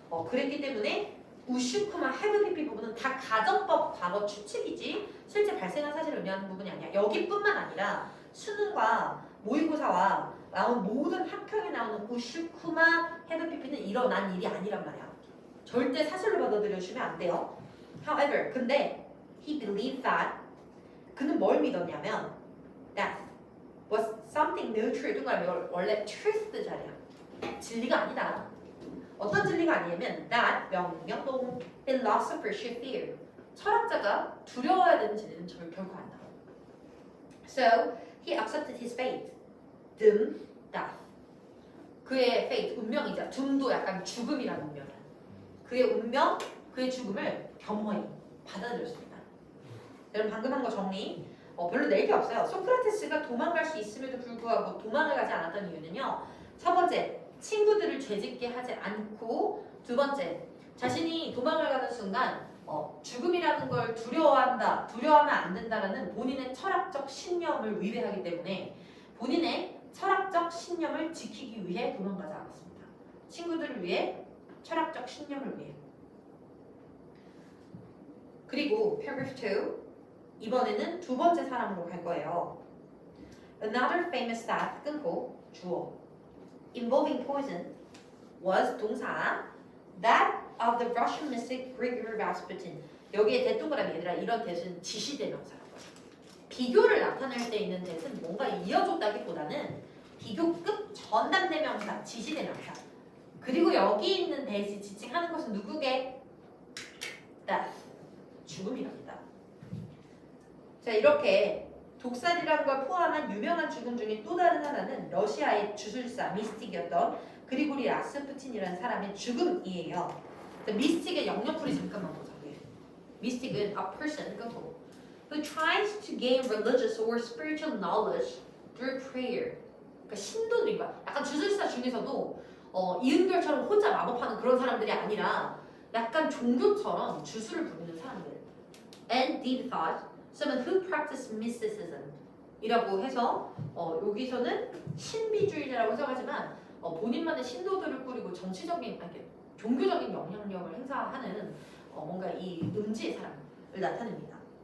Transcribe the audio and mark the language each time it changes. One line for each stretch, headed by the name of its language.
Korean: 그랬기 때문에 우슈쿠마 헤브피피 부분은 다 가정법 과거 추측이지 실제 발생한 사실을 의미하는 부분이 아니야. 여기뿐만 아니라 수능과 모의고사와 나온 모든 학평에 나오는 우슈쿠마 헤브피피는 일어난 일이 아니란 말이야. 절대 사실로 받아들여주면 안 돼요.
English: However,
Korean: 근데
English: he believed that
Korean: 그는 뭘 믿었냐면
English: that was something neutral.
Korean: 동그라미 원래 truth 자리야. 진리가 아니다. 어떤 진리가 아니냐면
English: that
Korean: 명령
English: philosopher should fear.
Korean: 철학자가 두려워야 되는 진리는 결코 안 나와.
English: So he accepted his fate. doom, death.
Korean: 그의 fate, 운명이자 doom도 약간 죽음이라는 운명이야. 그의 운명, 그의 죽음을 겸허히 받아들였습니다. 여러분 방금 한 거 정리. 별로 낼 게 없어요. 소크라테스가 도망갈 수 있음에도 불구하고 도망을 가지 않았던 이유는요. 첫 번째, 친구들을 죄짓게 하지 않고, 두 번째, 자신이 도망을 가는 순간 죽음이라는 걸 두려워하면 안 된다라는 본인의 철학적 신념을 위배하기 때문에 본인의 철학적 신념을 지키기 위해 도망가지 않았습니다. 친구들을 위해, 철학적 신념을 위해. 그리고 paragraph 2 이번에는 두 번째 사람으로 갈 거예요.
English: Another famous death
Korean: 끊고 주어
English: involving poison was
Korean: 동사
English: that of the Russian mystic Grigory Rasputin.
Korean: 여기에 대동그라미 얘들아 이런 대신 지시대명사라고. 비교를 나타낼 때 있는 대신 뭔가 이어줬다기보다는 비교급 전담대명사, 지시대명사. 그리고 여기 있는 대시 지칭하는 것은 누구게? death, 죽음이랍니다. 자 이렇게 독살이라는 걸 포함한 유명한 죽음 중에 또 다른 하나는 러시아의 주술사 미스틱이었던 그리고리 라스푸틴이라는 사람의 죽음이에요. 미스틱의 영역풀이 잠깐만 보자.
English: 미스틱은 a person, who tries to gain religious or spiritual knowledge through prayer.
Korean: 그러니까 신도들인 거야. 약간 주술사 중에서도 이은결처럼 혼자 마법하는 그런 사람들이 아니라 약간 종교처럼 주술을 부리는 사람들.
English: And deep thought, someone who practiced mysticism
Korean: 이라고 해서 여기서는 신비주의자라고 해석하지만 본인만의 신도들을 꾸리고 정치적인, 아니 종교적인 영향력을 행사하는 뭔가 이 음지의 사람을 나타냅니다.